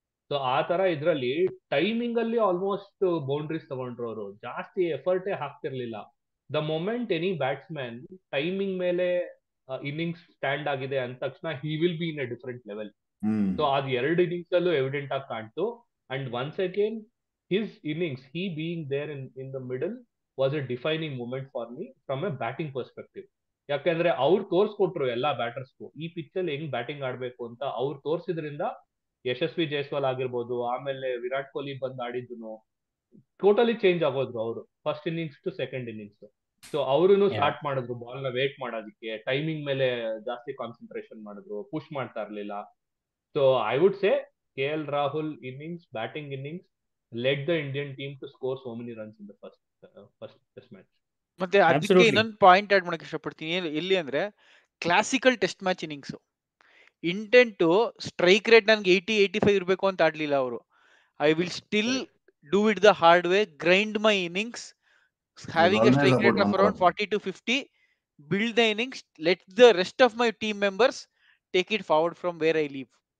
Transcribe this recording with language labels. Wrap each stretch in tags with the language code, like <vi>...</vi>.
<kn>So ಆ ತರ ಇದ್ರಲ್ಲಿ ಟೈಮಿಂಗ್ ಅಲ್ಲಿ ಆಲ್ಮೋಸ್ಟ್ ಬೌಂಡ್ರೀಸ್ ತಗೊಂಡ್ರು ಅವರು. ಜಾಸ್ತಿ ಎಫರ್ಟೇ ಹಾಕ್ತಿರ್ಲಿಲ್ಲ.</kn> <en>the moment any batsman</en> <kn>timing ಮೇಲೆ ಇನ್ನಿಂಗ್ಸ್ ಸ್ಟ್ಯಾಂಡ್ ಆಗಿದೆ ಅಂದ ತಕ್ಷಣ</kn> <en>He will be in a different level.</en> <kn>So ಅದ್ 2 ಇನ್ನಿಂಗ್ಸ್ ಅಲ್ಲೂ ಎವಿಡೆಂಟ್ ಆಗಿ ಕಾಣ್ತು.</kn> <en>And once again his innings, he being there in the middle was a defining moment for me from a batting perspective.</en> <kn>ಯಾಕಂದ್ರೆ ಅವ್ರು ತೋರ್ಸ್ಕೊಟ್ರು ಎಲ್ಲಾ ಬ್ಯಾಟರ್ಸ್ಗೂ ಈ pitch ಅಲ್ಲಿ ಹೆಂಗ್ batting ಆಡ್ಬೇಕು ಅಂತ. ಅವ್ರು ತೋರ್ಸಿದ್ರಿಂದ ಯಶಸ್ವಿ ಜೈಸ್ವಾಲ್ ಆಗಿರ್ಬೋದು, ಆಮೇಲೆ ವಿರಾಟ್ ಕೊಹ್ಲಿ ಬಂದ್ ಆಡಿದ್ರು ಟೋಟಲಿ ಚೇಂಜ್ ಆಗೋದ್ರು ಅವರು first innings to second innings. So ಅವ್ರು ಸ್ಟಾರ್ಟ್ ಮಾಡಿದ್ರು ಬಾಲ್ ನ ವೇಟ್ ಮಾಡೋದಕ್ಕೆ, ಟೈಮಿಂಗ್ ಮೇಲೆ ಜಾಸ್ತಿ ಕಾನ್ಸಂಟ್ರೇಷನ್ ಮಾಡಿದ್ರು, ಪುಷ್ ಮಾಡ್ತಾ ಇರ್ಲಿಲ್ಲ.</kn> <en>So I would say KL Rahul innings, batting innings, led the Indian team to score so many runs in the first test match.</en> <kn>ಮತ್ತೆ ಅದಕ್ಕೆ ಇನ್ನೊಂದು ಪಾಯಿಂಟ್ ಆಡ್ ಮಾಡಕ್ಕೆ ಇಷ್ಟಪಡ್ತೀನಿ. ಎಲ್ಲಿ ಅಂದ್ರೆ classical test match innings intent strike rate ನನ್ಗೆ 80-85 ಇರಬೇಕು ಅಂತ ಆಡ್ಲಿಲ್ಲ ಅವರು.</kn> <en>I will still do it the hard way, grind my innings, having a strike rate of around 40-50, build the innings, let the rest of my team members take it forward from where I leave.</en>